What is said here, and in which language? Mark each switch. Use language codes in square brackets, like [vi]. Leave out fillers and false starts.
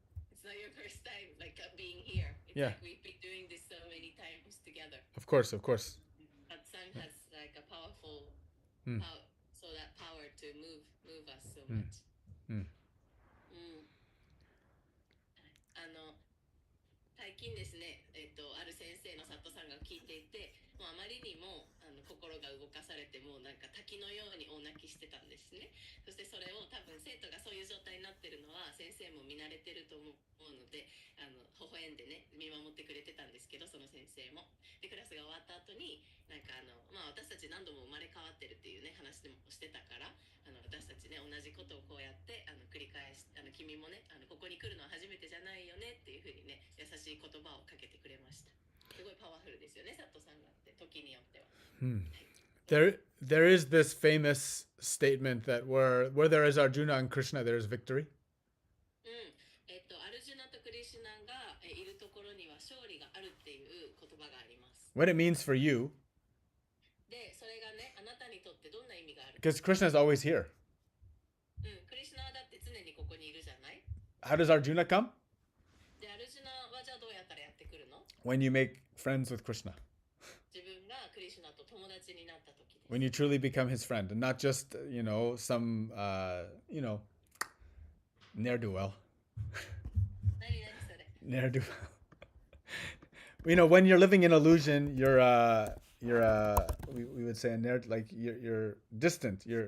[en] It's not your first time, like being here. It's Yeah. like we've been doing this so many times together. Of course, of course. That song has like a powerful, so that power to move us so much. [ja] 最近ですね、ある先生のサットさんが聞いていて、もうあまりにも心が動かされて、もうなんか滝のように大泣きしてたんですね。そしてそれを多分生徒がそういう状態になってるのは先生も見慣れてると思うので、微笑んでね見守ってくれてたんですけど、その先生も。でクラスが終わった後になんか私たち何度も生まれ変わってるっていうね話でもしてたから、私たちね同じことをこうやって繰り返し、君もねここに来るのは初めてじゃないよねっていうふうにね優しい言葉をかけてくれました。すごいパワフルですよね、サットさんがって時によっては。 [en] There is this famous statement that where there is Arjuna and Krishna, there is victory. [ja] アルジュナとクリシュナがいるところには勝利があるっていう言葉があります。 [en] What it means for you, [ja] で、それがね、あなたにとってどんな意味がある？ [en] because Krishna is always here. [ja] クリシュナはだって常にここにいるじゃない？ [en] How does Arjuna come? [ja] で、アルジュナはじゃあどうやったらやってくるの？ [en] When you make friends with Krishna. [ja] 自分がクリシュナと友達になった時です。 [en] When you truly become his friend and not just, some, ne'er-do-well. [ja] 何それ？ [en] Ne'er-do-well. When you're living in illusion, we would say like you're distant.